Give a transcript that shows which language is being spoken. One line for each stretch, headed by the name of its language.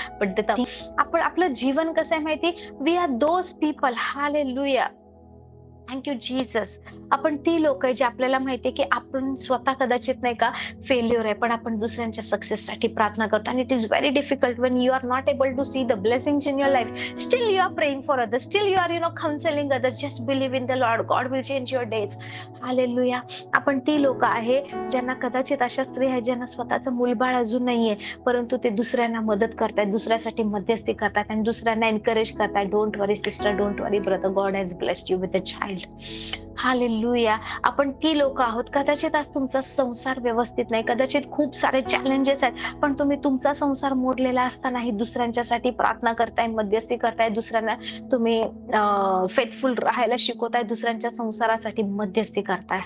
Marathi: पण ते आपण, आपलं जीवन कसं आहे माहिती, we R those people. Hallelujah. Thank you Jesus. आपण ती लोक आहे जे आपल्याला माहितीये की आपण स्वतः कदाचित नाही का फेल्युअर आहे, पण आपण दुसऱ्यांच्या सक्सेससाठी प्रार्थना करतो.
English: आणि it is very difficult when you are not able to see the blessings in your life. Still you are praying for others, still you are counselling others. Just believe in the Lord, God will change your days. Hallelujah.
Marathi: आपण ती लोक आहे ज्यांना कदाचित अशा स्त्री आहेत ज्यांना स्वतःचं मूलबाळ अजून नाहीये, परंतु ते दुसऱ्यांना मदत करतायत, दुसऱ्यासाठी मध्यस्थी करतात आणि दुसऱ्यांना एनकरेज करतायत.
English: Don't worry sister, don't worry brother, God has blessed you with a child.
Marathi: Hallelujah. आपण ती लोक आहोत. कदाचित आज तुमचा संसार व्यवस्थित नाही, कदाचित खूप सारे चॅलेंजेस आहेत, पण तुम्ही तुमचा संसार मोडलेला असतानाही दुसऱ्यांच्यासाठी प्रार्थना करताय, मध्यस्थी करताय, दुसऱ्यांना तुम्ही फेथफुल राहायला शिकवताय, दुसऱ्यांच्या संसारासाठी मध्यस्थी करताय.